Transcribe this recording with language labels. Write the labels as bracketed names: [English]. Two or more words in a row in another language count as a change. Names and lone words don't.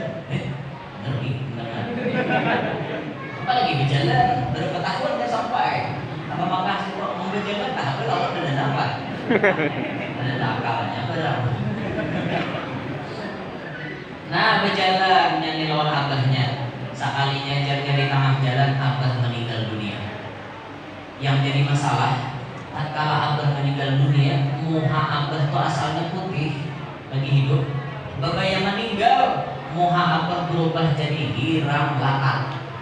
[Indonesian] Benar. Apalagi berjalan berapa tahun dia sampai. [Banjar] Apa Makkah sih kok mau berjalan tak apa lawan dan apa? Ada nakalnya berapa? Nah berjalan nyanyi lawan abahnya. [Indonesian] Sekalinya jalan di tengah jalan abah meninggal dunia. [Banjar] Yang jadi masalah, tatkala abah meninggal dunia, muha abah itu asalnya putih lagi hidup. Bapak yang meninggal, muha abah berubah jadi hirang lakat.